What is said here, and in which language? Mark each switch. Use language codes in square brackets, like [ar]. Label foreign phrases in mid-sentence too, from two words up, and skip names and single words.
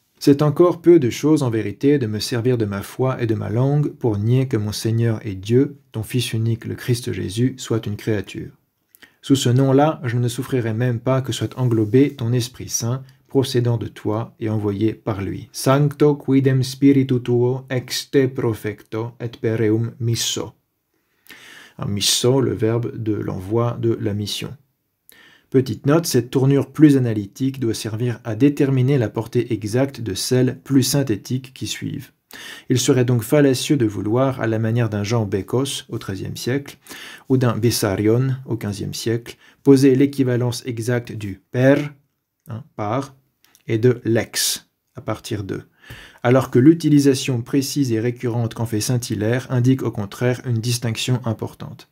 [fr] C'est encore peu de choses en vérité de me servir de ma foi et de ma langue pour nier que mon Seigneur est Dieu, ton Fils unique, le Christ Jésus, soit une créature. Sous ce nom-là, je ne souffrirai même pas que soit englobé ton Esprit Saint, procédant de toi et envoyé par lui. [la] Sancto quidem spiritu tuo ex te profecto et per eum misso. [fr] Misso, le verbe de l'envoi de la mission. Petite note, cette tournure plus analytique doit servir à déterminer la portée exacte de celles plus synthétiques qui suivent. Il serait donc fallacieux de vouloir, à la manière d'un Jean Bécos au XIIIe siècle, ou d'un Bessarion au XVe siècle, poser l'équivalence exacte du per, par, et de lex, à partir de, alors que l'utilisation précise et récurrente qu'en fait Saint-Hilaire indique au contraire une distinction importante.